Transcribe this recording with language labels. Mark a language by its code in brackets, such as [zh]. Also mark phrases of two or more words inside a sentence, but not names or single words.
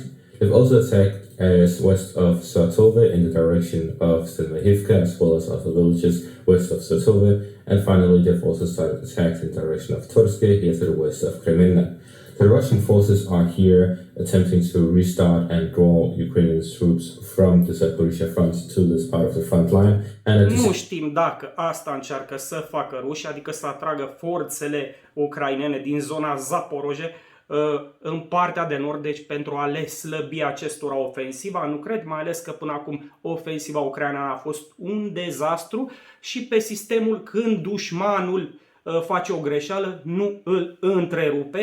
[en] They've also attacked as west of Sartove in the direction of Selmahivka, as well as other villages west of Sartove. And finally, they've also started attacks in the direction of Torske, here to the west of Kreminna. The Russian forces are here attempting to restart and draw Ukrainian troops from the Zaporizhia front to this part of the front line. And [ro] nu știm dacă asta încearcă să facă Rusia, adică să atragă forțele ucrainene din zona Zaporozhe în partea de nord, deci pentru a le slăbi acestora ofensiva. Nu cred, mai ales că până acum ofensiva ucraineană a fost un dezastru și pe sistemul când dușmanul face o greșeală, nu îl întrerupe.